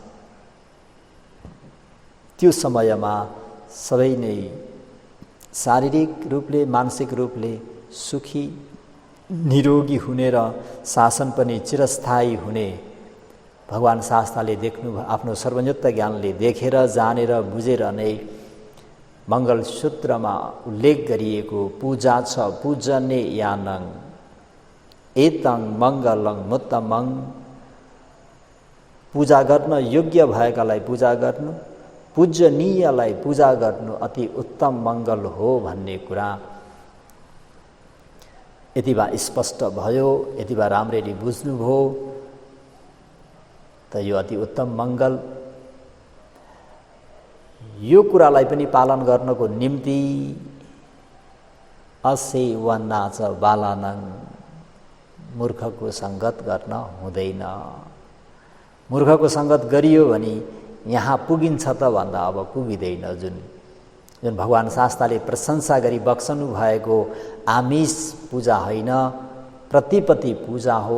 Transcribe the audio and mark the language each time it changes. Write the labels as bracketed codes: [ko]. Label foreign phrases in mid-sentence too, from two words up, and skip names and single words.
[ne] त्यो समयमा सबै नै शारीरिक रूपले मानसिक रूपले सुखी निरोगी हुने र शासन पनि चिरस्थायी हुने भगवान शास्त्रले देख्नु आफ्नो सर्वज्ञत्व ज्ञानले देखेर जानेर बुझेर नै मङ्गलसूत्रमा उल्लेख गरिएको पूजा छ। [pi] पूजने यानङ एतं मङ्गलं मुत्तमं, [ne] पूजा गर्न योग्य भएकालाई पूजा गर्नु, पूजनीयलाई पूजा गर्नु अति उत्तम मङ्गल हो भन्ने कुरा यति बा स्पष्ट भयो, यति बा राम्ररी बुझ्नुभयो त यो अति उत्तम मङ्गल। यो कुरालाई पनि पालन गर्नको निम्ति [pi] असेवना च बालानङ, [ne] मूर्खको सङ्गत गर्न हुँदैन। मूर्खको सङ्गत गरियो भने यहाँ पुगिन्छ त भन्दा अब पुगिँदैन। जुन भगवान शास्त्रले प्रशंसा गरी बक्सनु भएको आमिष पूजा होइन, प्रतिपत्ति पूजा हो।